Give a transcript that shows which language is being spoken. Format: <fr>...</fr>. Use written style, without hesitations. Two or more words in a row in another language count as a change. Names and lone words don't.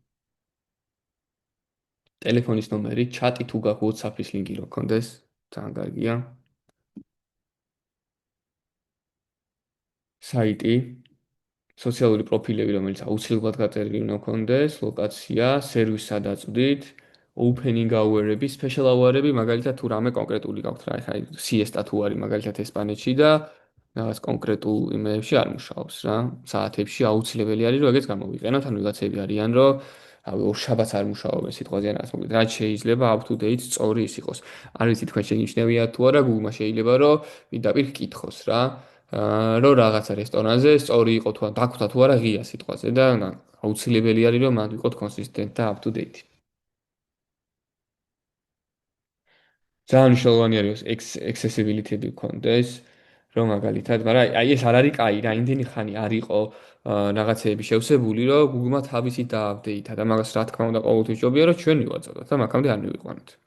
<ka>ტელეფონის ნომერი, ჩატი თუ გაქვს WhatsApp-ის ლინკი რო გქონდეს, ძალიან კარგია. საიტი სოციალური პროფილები, რომელიც აუცილებლად გაწერილი უნდა გქონდეს, ლოკაცია, სერვისს სადაწვდით,</ka> <en>opening hour-</en> <ka>ები,</ka> <en>special hour-</en> <ka>ები, მაგალითად თუ რამე კონკრეტული გაქვთ რა, ხა siesta თუ არის მაგალითად ესპანეთში და რაღაც კონკრეტულ იმეებში არ მუშაობს რა, საათებში აუცილებელი არის რომ ეგეც გამოვიყენოთ, ანუ ვიღაცები არიან რომ შაბათს არ მუშაობენ სიტყვაზე რაღაც მოკლედ, რაც შეიძლება</ka> <en>up to date</en> <ka>სწორი ის იყოს. არ ვიცი თქვენ შენიშნებია თუ არა, Google-მა შეიძლება რომ პირდაპირ კითხოს რა. რომ რაღაცა რესტორანზე სწორი იყო თუ დაგვხვდა თუ არა ღია სიტყვაზე და აუცილებელი არის რომ მანდ ვიყოთ consistent და</ka> <en>up to date.</en> <ka>ძალიან მნიშვნელოვანი არის accessibility-ები გქონდეს, რომ მაგალითად, მაგრამ აი ეს არ არის კაი რა, იმდენი ხანი არ იყო რაღაცეები შევსებული, რომ Google-მა თავისით დააპდეიტა და მაგას რა თქმა უნდა ყოველთვის ჯობია რომ ჩვენ მივაწოდოთ და მაგამდე არ მივიყვანოთ.</ka>